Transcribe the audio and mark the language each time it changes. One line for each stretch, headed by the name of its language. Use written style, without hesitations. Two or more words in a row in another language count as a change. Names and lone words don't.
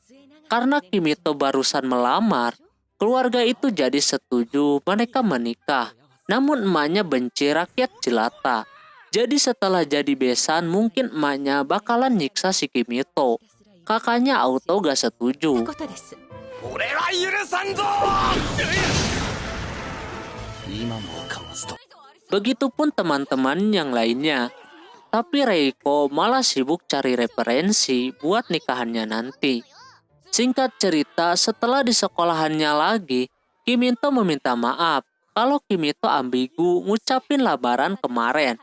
Indonesian: Karena Kimito barusan melamar, keluarga itu jadi setuju mereka menikah. Namun emaknya benci rakyat jelata. Jadi setelah jadi besan mungkin emaknya bakalan nyiksa si Kimito. Kakaknya auto gak setuju.
Japanese: ことです。俺は許さんぞ。今もかわすと。
Indonesian: Begitupun teman-teman yang lainnya. Tapi Reiko malah sibuk cari referensi buat nikahannya nanti. Singkat cerita, setelah di sekolahannya lagi, Kimito meminta maaf kalau Kimito ambigu ngucapin lamaran kemarin.